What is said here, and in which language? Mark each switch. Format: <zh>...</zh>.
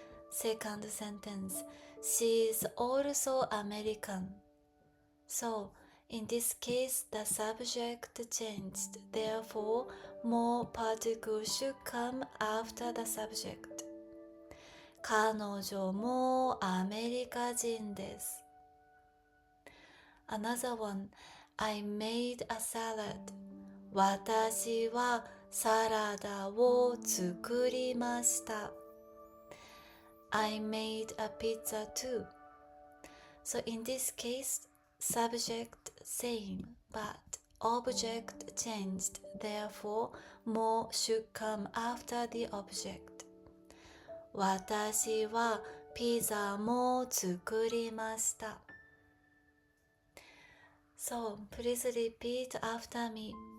<en>Second sentence, she is also American. So, in this case, the subject changed. Therefore, more particle should come after the subject.</en> <ja>彼女もアメリカ人です。</ja> <en>Another one, I made a salad.</en> <ja>私はサラダを作りました。</ja> <en>I made a pizza too. So in this case, subject same, but object changed. Therefore, more should come after the object.</en> <ja>私はピザも作りました。</ja> <en>So, please repeat after me.</en>